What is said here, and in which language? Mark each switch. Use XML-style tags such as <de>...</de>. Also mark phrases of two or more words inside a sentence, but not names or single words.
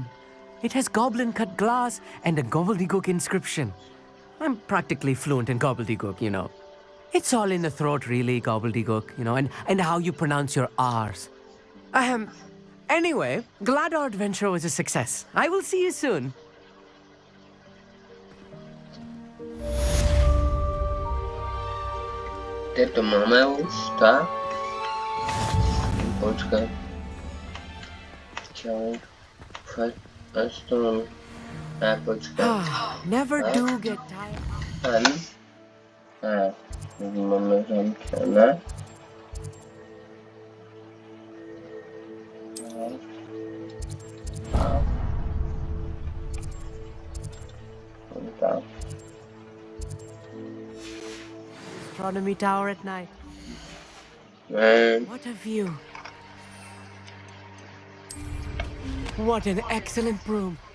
<en>It has goblin-cut glass and a gobbledygook inscription. I'm practically fluent in gobbledygook, you know. It's all in the throat, really, gobbledygook, you know, and how you pronounce your R's. Anyway, glad our adventure was a success. I will see you soon.</en> <sk>Tieto máme už, tak. Počkaj. Čau. Fakt. Astronomy. Počkaj.</sk> <en>Never do get tired.</en> <sk>Máme zamčené. Tak.</sk> <en>Astronomy tower at night. Man. What a view. What an excellent room.</en>